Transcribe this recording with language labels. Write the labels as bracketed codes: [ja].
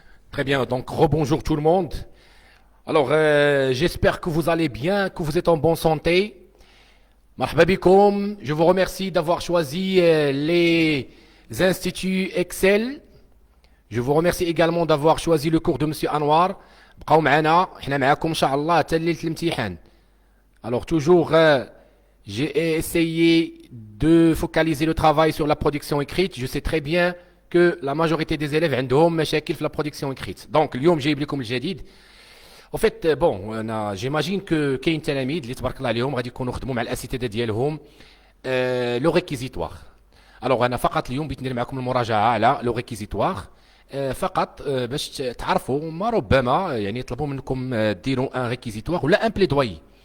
[fr] Très bien, donc rebonjour tout le monde. Alors, j'espère que vous allez bien, que vous êtes en bonne santé. [ar] Marhaba bikoum. [fr] Je vous remercie d'avoir choisi les instituts Excel. Je vous remercie également d'avoir choisi le cours de Monsieur Anwar. [ar] بقاو معنا حنا معاكم إن شاء الله حتى ليلة الامتحان. [fr] Alors toujours, j'ai essayé de focaliser le travail sur la production écrite. Je sais très bien que la majorité des élèves [ar] عندهم مشاكل في [fr] la production écrite. [ar] Donc اليوم جايب لكم الجديد. [fr] En fait, bon, j'imagine que [ar] كاين تلاميذ اللي تبارك الله عليهم غادي يكونوا خدموا مع الاساتذه ديالهم لو ريكيزيتوار. الوغ انا فقط اليوم بغيت ندير معكم المراجعه على لو ريكيزيتوار فقط باش تعرفوا ما ربما يعني يطلبوا منكم ديروا ان ريكيزيتوار ولا ان بليدوي.